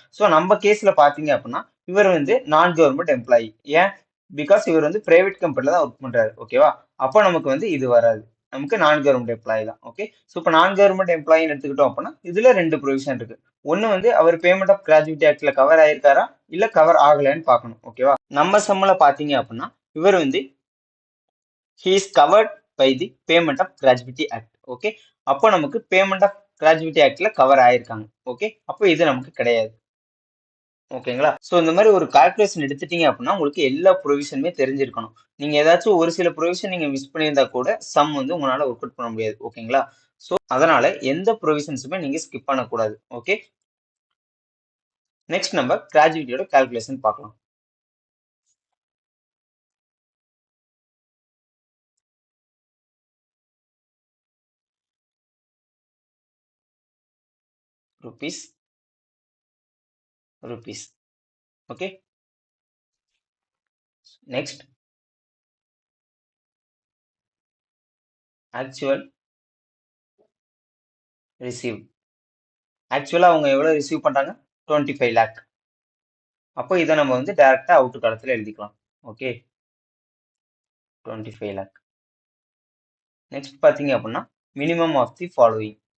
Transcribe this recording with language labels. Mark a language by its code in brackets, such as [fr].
[ta] So நம்ம கேஸ்ல பாத்தீங்க அப்படின்னா இவர் வந்து நான் கவர்மெண்ட் எம்ப்ளாயி. ஏன்? பிகாஸ் இவர் வந்து பிரைவேட் கம்பெனில தான் ஒர்க் பண்றாரு. ஓகேவா? அப்போ நமக்கு வந்து இது வராது, நமக்கு நான் கவர்மெண்ட் எம்ப்ளாயி தான். ஓகே, ஸோ இப்போ நான் கவர்மெண்ட் எம்ப்ளாயின்னு எடுத்துக்கிட்டோம் அப்படின்னா இதுல ரெண்டு ப்ரொவிஷன் இருக்கு. ஒன்னு வந்து அவர் பேமெண்ட் ஆஃப் கிராஜுவிட்டி ஆக்ட்ல கவர் ஆயிருக்காரா இல்ல கவர் ஆகலன்னு பார்க்கணும். ஓகேவா? நம்ம சம்மல பாத்தீங்க அப்படின்னா இவர் வந்து [en] he is covered by the payment of gratuity act. [ta] Okay, அப்போ நமக்கு பேமெண்ட் ஆஃப் கிராஜுவிட்டி ஆக்ட்ல கவர் ஆயிருக்காங்க. ஓகே, அப்போ இது நமக்கு கிடையாது. ஓகேங்களா? ஸோ இந்த மாதிரி ஒரு கால்குலேஷன் எடுத்துட்டீங்க அப்படின்னா உங்களுக்கு எல்லா ப்ரொவிஷனுமே தெரிஞ்சிருக்கணும். நீங்க ஏதாச்சும் ஒரு சில ப்ரொவிஷன் நீங்க மிஸ் பண்ணியிருந்தா கூட சம் வந்து உங்களால ஒர்க் அவுட் பண்ண முடியாது. ஓகேங்களா? ஸோ அதனால எந்த ப்ரொவிஷன்ஸுமே நீங்க ஸ்கிப் பண்ணக்கூடாது. ஓகே, நெக்ஸ்ட் நம்ம கிராஜுவிட்டியோட கால்குலேஷன் பார்க்கலாம். [en] rupees rupees. Okay, next actual received. [ta] ஆக்சுவலா அவங்க எவ்வளவு ரிசீவ் பண்றாங்க? 25 lakh. அப்போ இதை நம்ம வந்து டைரக்டா அவுட் காலத்துல எழுதிக்கலாம். Okay, 25 lakh. நெக்ஸ்ட் பாத்தீங்க அப்படின்னா மினிமம் ஆஃப் தி ஃபாலோயிங்.